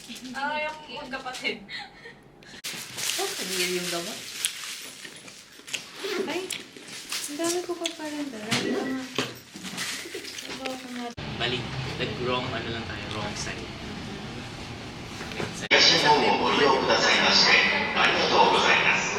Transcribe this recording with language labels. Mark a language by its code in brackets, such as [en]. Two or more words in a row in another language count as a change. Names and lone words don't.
[tl] yung magkapatid. Oh, pamilya yung gamot. Ay, ang dami ko pa pala. Dami naman. Balik. Wrong, ano lang tayo, [en] wrong side. [ja] ご利用くださいましてありがとうございます。